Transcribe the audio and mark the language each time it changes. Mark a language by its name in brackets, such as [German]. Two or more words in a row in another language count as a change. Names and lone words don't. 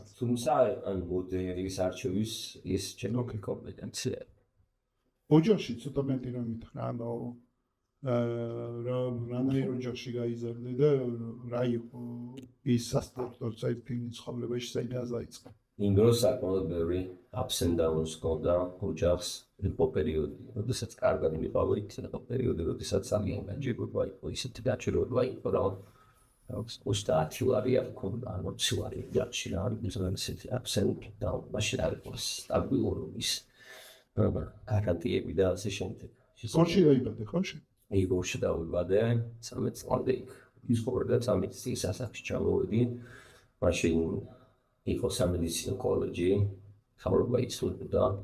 [Georgian] თუმცა ან მოდელის არჩევის ის ჩემი კომპეტენცია. ოჯახში ცოტა მეტი რომ მითხრა, ანუ რანაირ ოჯახში გაიზარდე და რა იყო ის სასტარტო საერთოდ ცხოვრებაში საიდან დაიწყო? იმ დროს საკმაოდ ბევრი [English] ups and downs [Georgian] ჰქონდა ოჯახს იყო პერიოდი, როდესაც კარგად მიყავით, იყო პერიოდი, როდესაც ძალიან განჯერება იყო, ისეთი გაჩერება იყო, რომ 30 ლარი აქვს, ანუ 20 ლარი ჯარში რა არის, ისეთი [English] ups and downs, [Georgian] მაშინ არ იყო სტაბილურობის გარანტიები და ასე შემდეგ. გორში დაიბადე, ხო? გორში დავიბადე, 13 წლამდე იქ ვცხოვრობდა, 13 წლის ასაკში ჩამოვედი, მაშინ იყო სამედიცინო კოლეჯი, ხავრობა იცვლებოდა.